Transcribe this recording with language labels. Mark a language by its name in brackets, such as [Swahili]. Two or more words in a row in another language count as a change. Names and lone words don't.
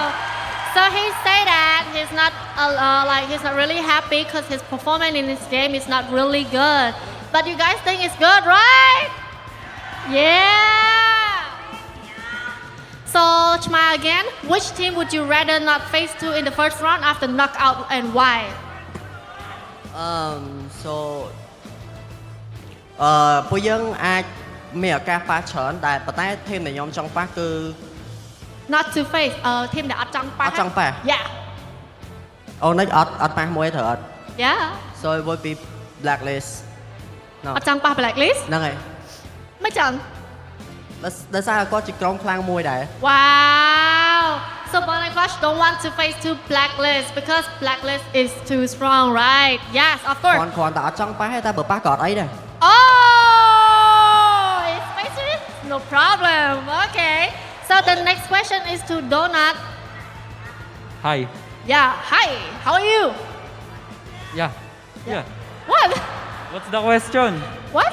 [English] So he say that he's not he's not really happy because his performance in this game is not really good. But you guys think it's good, right? Yeah! So, Chma again, which team would you rather not face to in the first round after knockout and why? [Khmer] So ពួកយើងអាចមានឱកាសប៉ះច្រើនតែប៉ុន្តែធីមដែលខ្ញុំចង់ប៉ះគឺ [English] Not to face [Khmer] ធីមដែលអត់ចង់ប៉ះ អត់ចង់ប៉ះ [English] Yeah [Khmer] អូនអត់ប៉ះមួយត្រូវអត់ [English] Yeah So it would be Blacklist [Khmer] អត់ចង់ប៉ះ Blacklist ហ្នឹងហើយ មិនចង់ ដោយសារគាត់ជាក្រុមខ្លាំងមួយដែរ [English] Wow So Burning Flash don't want to face to Blacklist because Blacklist is too strong, right? Yes, of course. [Khmer] គ្រាន់តែអត់ចង់ប៉ះទេតែបើប៉ះក៏អត់អីដែរ [English] Oh, it's face no problem. Okay. So the next question is to Donut. Hi. Yeah, hi. How are you? Yeah. What? What's the question? What?